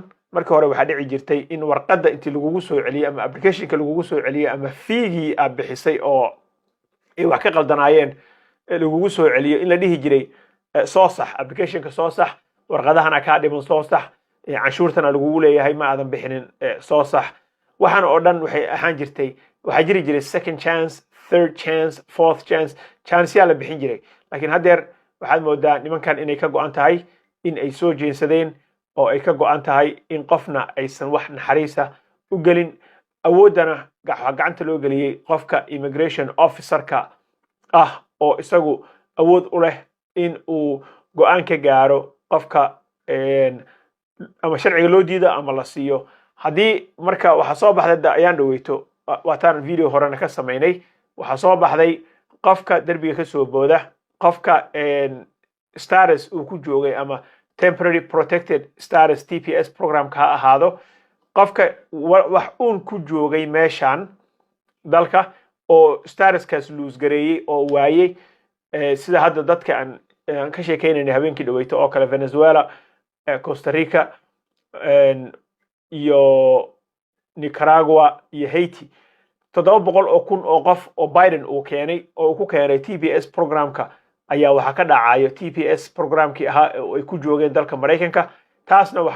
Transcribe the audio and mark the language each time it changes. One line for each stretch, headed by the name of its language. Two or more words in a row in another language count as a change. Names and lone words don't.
Somali: marka hore waxa dhici jirtay in warqadda intii lagugu soo celiyo ama applicationka lagugu soo celiyo ama fiigii aad bixisay oo ay wax ka qaldanaayeen lagugu soo celiyo in la dhihi jiray soo sax applicationka soo sax warqadahana ka dhiman soo sax canshuurtana lagugu leeyahay ma aadan bixinin soo sax waxaan oo dhan waxay ahaan jirtay waxa jiri jiray
English: second chance third chance fourth chance
Somali: yaa la bixin jiray laakiin haddeer waxaad moodaa nimankan inay ka go'an tahay in ay soo jeensadeen oo ay ka go'an tahay in qofna aysan wax naxariisa u gelin awoodana gacanta loo geliyay qofka
English: immigration officerka
Somali: ah oo isagu awood u leh in uu go'aan ka gaaro qofka ama sharciga loo diido ama la siiyo haddii marka waxa soo baxday ayaan dhaweyto waataan video horena ka sameynay waxa soo baxday qofka darbiga ka soo booda qofka status uu ku joogay ama
English: temporary protected status
Somali: TPS programka ha ahaado qofka wax uun ku joogay meeshan dalka oo statuskaas lose gareeyay oo waayay sida hadda dadka aan ka sheekeynayna habeenkii dhaweyto oo kale Venezuela Costa Rica iyo Nicaragua iyo Haiti 700,000 oo qof oo Biden uu keenay oo ku keenay TPS programka ayaa waxa ka dhacayo TPS programkii ahaa oo ay ku joogeen dalka Mareykanka taasna waxa